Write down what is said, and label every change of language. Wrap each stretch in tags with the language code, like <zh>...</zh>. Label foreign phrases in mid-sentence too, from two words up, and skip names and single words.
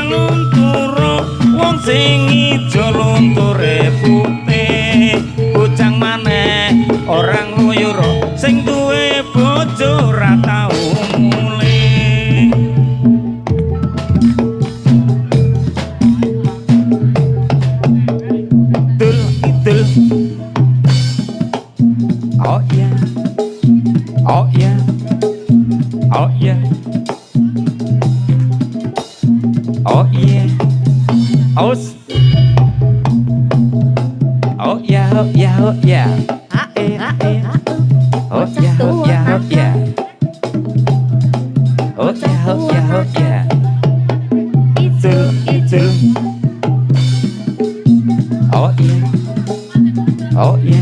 <jv>lunturo wong sing ijo lunture putih bujang maneh orang nguyur sing duwe bojo ora tau mulih</jv> <en>dul idul oh yeah, oh yeah, oh yeah, oh yeah, oh yeah, oh yeah, oh yeah, oh yeah, oh yeah, oh yeah, oh yeah, oh yeah, oh yeah, itul itul, oh yeah, oh yeah.</en>